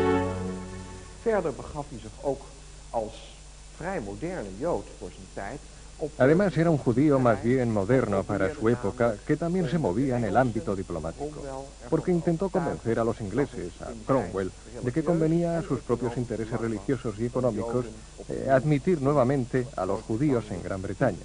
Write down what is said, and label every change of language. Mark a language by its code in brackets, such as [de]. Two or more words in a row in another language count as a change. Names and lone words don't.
[nl] Verder begaf hij zich ook als vrij moderne Jood voor zijn tijd [es] Además, era un judío más bien moderno para su época, que también se movía en el ámbito diplomático, porque intentó convencer a los ingleses, a Cromwell, de que convenía a sus propios intereses religiosos y económicos admitir nuevamente a los judíos en Gran Bretaña.